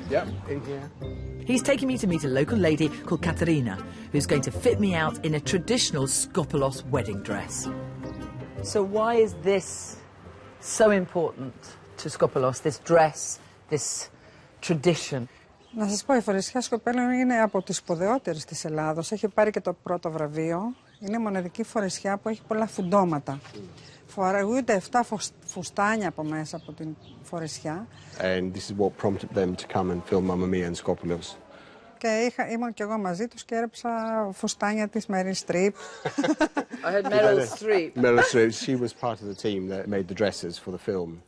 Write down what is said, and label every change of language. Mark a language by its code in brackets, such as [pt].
[en] Yep, in here. He's taking me to meet a local lady called Katerina, who's going to fit me out in a traditional Scopelos wedding dress. So why is this so important to Scopelos, this dress, this tradition? [el] Να σας πω, η φορεσιά Σκοπέλων είναι από τις σπουδαιότερες της Ελλάδος. Έχει πάρει και το πρώτο βραβείο. Είναι μοναδική φορεσιά που έχει πολλά φουντώματα. Φοραγούνται 7 φουστάνια από μέσα από την φορεσιά. [en] And this is what prompted them to come and film Mamma Mia and Scopelos. [el] Και ήμουν και εγώ μαζί τους και έρεψα φουστάνια της Meryl Streep. [en] I heard Meryl Streep. Meryl Streep, she was part of the team that made the dresses for the film.